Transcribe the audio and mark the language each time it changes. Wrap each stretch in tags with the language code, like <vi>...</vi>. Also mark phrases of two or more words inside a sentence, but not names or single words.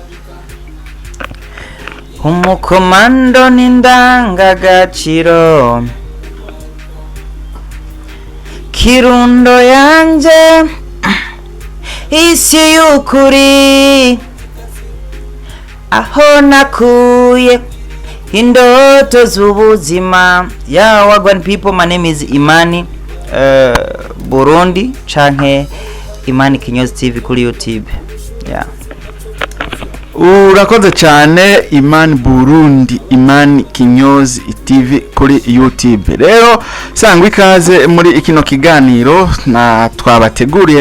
<rn>Umukomando n'indangagaciro, Kirundo yanje isi y'ukuri, aho nakuye indoto z'ubuzima.</rn> <en>Yeah, Wagwan people, my name is Imani Burundi canke Imani Kinyozi TV kuri YouTube. Yeah.</en> <rn>Urakoze cyane Imani Burundi, Imani Kinyozi TV kuri YouTube. Rero sangwa ikaze muri ikino kiganiro na twabateguriye.</rn>